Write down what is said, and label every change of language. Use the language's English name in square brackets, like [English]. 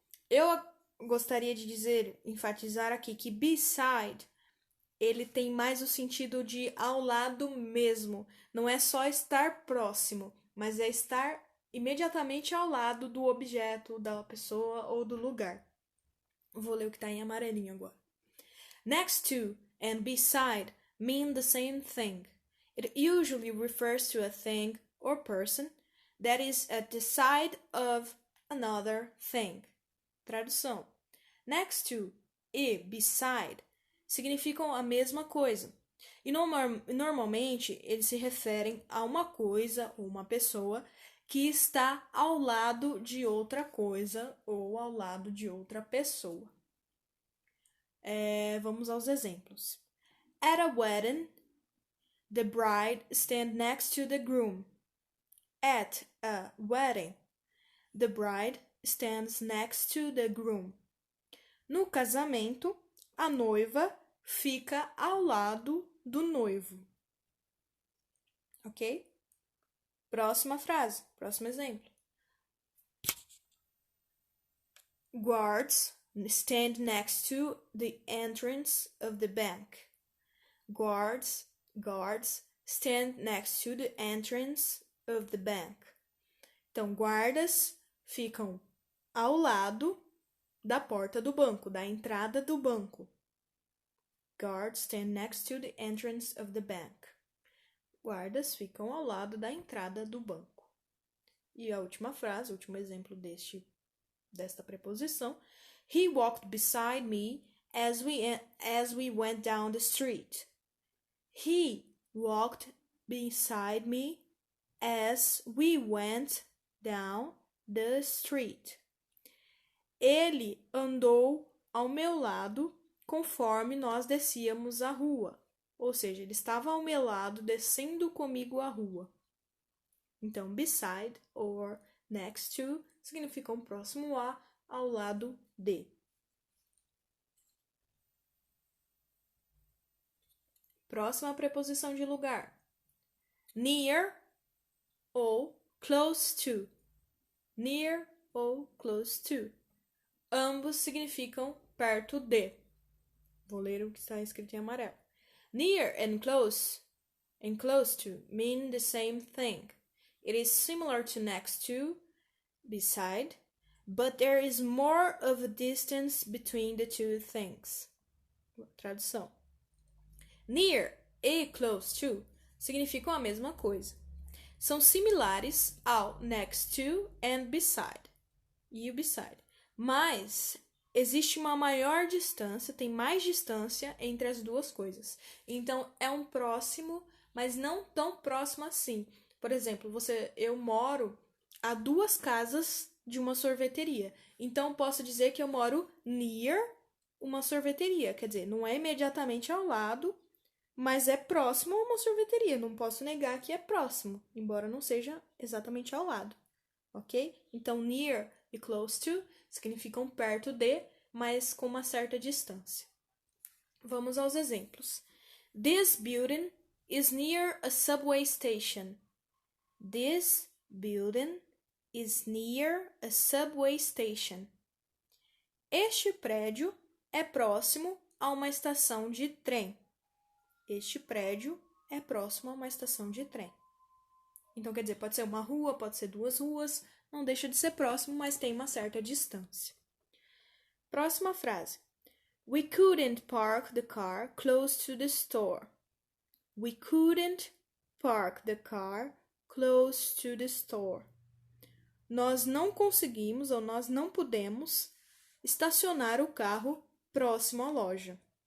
[Portuguese] Eu gostaria de dizer, enfatizar aqui que beside, ele tem mais o sentido de ao lado mesmo. Não é só estar próximo, mas é estar imediatamente ao lado do objeto, da pessoa ou do lugar. Vou ler o que está em amarelinho agora. [English] Next to and beside mean the same thing. It usually refers to a thing or person that is at the side of another thing. [Portuguese] Tradução. Next to e beside significam a mesma coisa. E normalmente eles se referem a uma coisa ou uma pessoa que está ao lado de outra coisa ou ao lado de outra pessoa. Vamos aos exemplos. [English] At a wedding, the bride stands next to the groom. At a wedding, the bride stands next to the groom. [Portuguese] No casamento, a noiva fica ao lado do noivo. Ok? Próxima frase, próximo exemplo. [English] Guards stand next to the entrance of the bank. Guards stand next to the entrance of the bank. [Portuguese] Então, guardas ficam ao lado da porta do banco, da entrada do banco. [English] Guards stand next to the entrance of the bank. [Portuguese] Guardas ficam ao lado da entrada do banco. E a última frase, o último exemplo desta preposição. [English] He walked beside me as we went down the street. He walked beside me as we went down the street. [Portuguese] Ele andou ao meu lado conforme nós descíamos a rua. Ou seja, ele estava ao meu lado descendo comigo a rua. Então, beside or next to significam próximo a, ao lado de. Próxima preposição de lugar. Near ou close to. Near ou close to. Ambos significam perto de. Vou ler o que está escrito em amarelo. [English] Near and close to mean the same thing. It is similar to next to, beside, but there is more of a distance between the two things. [Portuguese] Tradução. Near e close to significam a mesma coisa. São similares ao next to and beside. E o beside. Mas existe uma maior distância, tem mais distância entre as duas coisas. Então, é um próximo, mas não tão próximo assim. Por exemplo, eu moro a 2 casas de uma sorveteria. Então, posso dizer que eu moro near uma sorveteria. Quer dizer, não é imediatamente ao lado, mas é próximo a uma sorveteria. Não posso negar que é próximo, embora não seja exatamente ao lado. Ok? Então, near e close to significam perto de, mas com uma certa distância. Vamos aos exemplos. [English] This building is near a subway station. This building is near a subway station. [Portuguese] Este prédio é próximo a uma estação de trem. Este prédio é próximo a uma estação de trem. Então, quer dizer, pode ser uma rua, pode ser 2 ruas, não deixa de ser próximo, mas tem uma certa distância. Próxima frase. [English] We couldn't park the car close to the store. We couldn't park the car close to the store. [Portuguese] Nós não conseguimos ou nós não pudemos estacionar o carro próximo à loja.